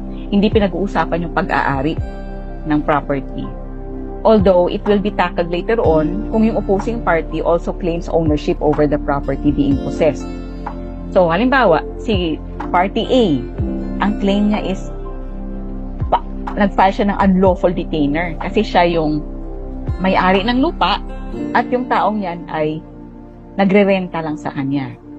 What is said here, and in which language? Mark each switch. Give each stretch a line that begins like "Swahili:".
Filipino: Hindi pinag-uusapan yung pag-aari ng property.
English: Although, it will be tackled later on
Filipino: kung yung
English: opposing party also claims ownership over the property being possessed.
Filipino: So, halimbawa, si party A, ang claim niya is nag-file siya ng unlawful detainer kasi siya yung may-ari ng lupa at yung taong yan ay nagre-renta lang sa kanya.